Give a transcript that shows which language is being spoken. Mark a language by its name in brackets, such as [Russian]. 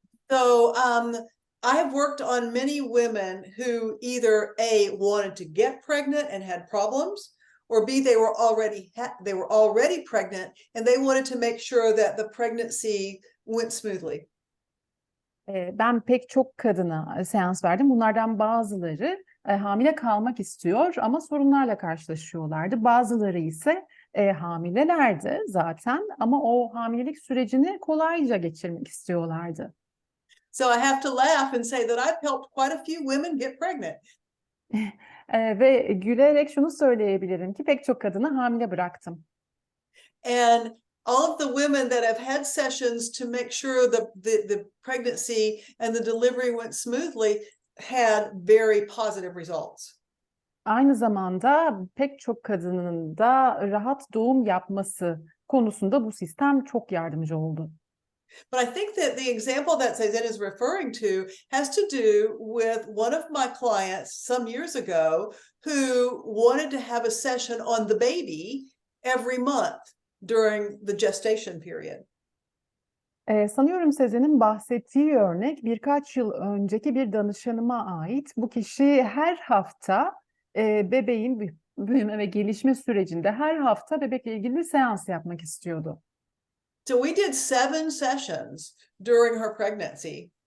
[English] So I have worked on many women who either A, wanted to get pregnant and had problems, or B, they were already pregnant and they wanted to make sure that the pregnancy went smoothly. [Turkish] Ben pek çok kadına seans verdim. Bunlardan bazıları hamile kalmak istiyor ama sorunlarla karşılaşıyorlardı. Bazıları ise hamilelerdi zaten ama o hamilelik sürecini kolayca geçirmek istiyorlardı. [English] So I have to laugh and say that I've helped quite a few women get pregnant. [Turkish] Ve gülerek şunu söyleyebilirim ki pek çok kadını hamile bıraktım. [English] And all of the women that have had sessions to make sure the pregnancy and the delivery went smoothly had very positive results. [Turkish] Aynı zamanda pek çok kadının da rahat doğum yapması konusunda bu sistem çok yardımcı oldu. [English] But I think that the example that Sezen is referring to has to do with one of my clients some years ago who wanted to have a session on the baby every month during the gestation period. [Turkish] Sanıyorum Sezen'in bahsettiği örnek birkaç yıl önceki bir danışanıma ait. Bu kişi her hafta bebeğin büyüme ve gelişme sürecinde her hafta bebekle ilgili bir seans yapmak istiyordu. [English] So we did 7 sessions during her pregnancy.